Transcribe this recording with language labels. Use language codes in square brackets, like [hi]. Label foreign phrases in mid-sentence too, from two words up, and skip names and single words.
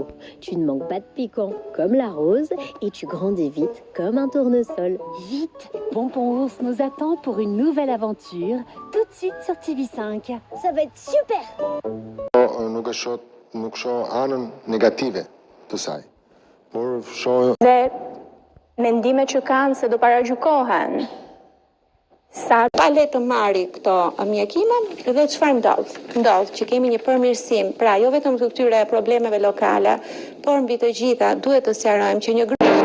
[fr] Tu ne manques pas de piquant comme la rose et tu grandis vite comme un tournesol. Vite, Pompon Ours nous attend pour une nouvelle aventure tout de suite sur TV5. Ça va être super! [sq] Nuk shoh anën negative të saj. Por shoh dhe mendimet që kanë se do paragjykohen. Sa pa le të marri këto mjekime dhe çfarë ndodh? Ndodh që kemi një përmirësim, pra jo vetëm të këtyre problemeve lokale, por mbi të gjitha duhet të sqarojmë që një